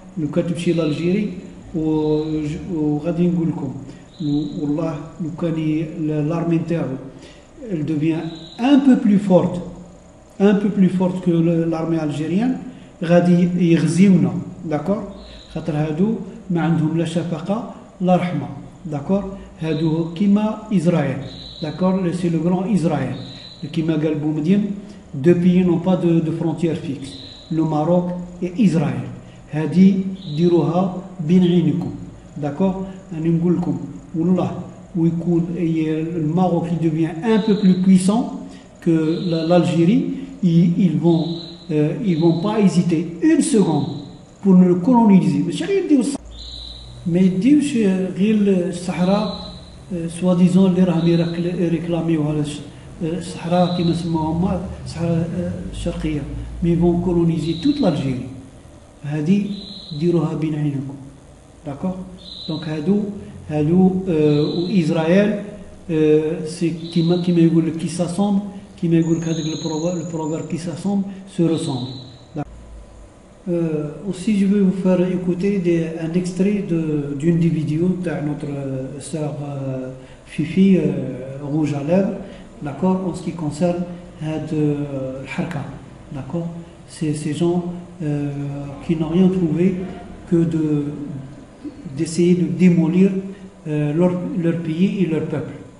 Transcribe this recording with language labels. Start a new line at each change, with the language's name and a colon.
French: Le cas de l'Algérie,
Arabic: وغادي نقول لكم والله لو كان
French: l'armée تاعو elle devient un peu plus forte que l'armée algérienne
Arabic: غادي يغزيونا,
French: d'accord.
Arabic: خاطر هادو ما عندهم لا شفقه لا رحمه, d'accord. هادو كيما إسرائيل, d'accord.
French: C'est le grand Israël
Arabic: كيما قال بومدين.
French: Deux pays n'ont pas de frontières fixes, le Maroc et Israël.
Arabic: هذه ديروها بين عينكم, d'accord. أنا نقول لكم والله ويكون الماروك
French: qui devient un peu plus puissant que l'Algérie, ils vont pas hésiter une seconde pour nous le coloniser.
Arabic: Mais يديوش غير الصحراء soi-disant اللي راهم يريكلاميوها الصحراء كيما سموها الصحراء الشرقية,
French: mais ils vont coloniser toute l'Algérie.
Arabic: هذه ديروها بين عينكم, d'accord. Donc هادو وإسرائيل سي كيما يقول لك كي s'assemble, كيما يقول لك هذاك البروفيرب كي s'assemble se ressemble.
French: Aussi je vais vous faire écouter un extrait d'une des vidéos de notre sœur Fifi Rouge à lèvres, d'accord, en ce qui concerne le Harka, d'accord. C'est ces gens qui n'ont rien trouvé que d'essayer de démolir leur pays et leur peuple.